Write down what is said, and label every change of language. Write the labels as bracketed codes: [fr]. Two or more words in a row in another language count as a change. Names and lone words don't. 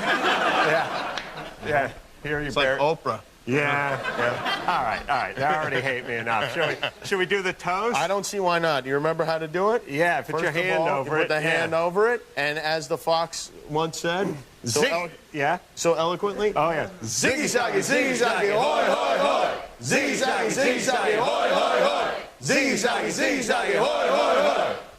[en] Yeah. Here you It's like Oprah. Yeah. All right. They already hate me enough. Should we do the toast? I don't see why not. You remember how to do it? Yeah, put your hand over it. Put the hand over it, and as the fox once said, so eloquently. Oh, yeah. Ziggy zaggy, ziggy zaggy, hoy, hoy, hoy. Ziggy zaggy, ziggy zaggy, hoy, hoy, hoy. Ziggy zaggy, ziggy zaggy, hoy, hoy, hoy.